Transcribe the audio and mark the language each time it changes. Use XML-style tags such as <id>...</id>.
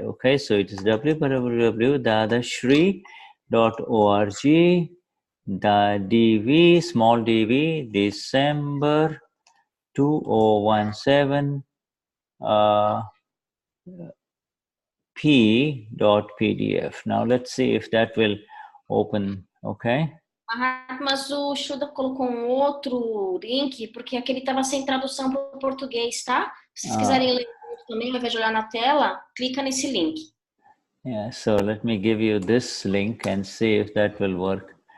<en>Okay, so it is www.dadashri.org, DV, small dv, December 2017, p.pdf. Now let's see if that will open. Okay.</en> <pt>Mas o Shuddha colocou um outro link, porque aquele estava sem tradução para o português, tá? Se vocês quiserem ler também, ao invés de olhar na tela, clica nesse link.</pt> <en>Yeah, so let me give you this link and see if that will work.</en>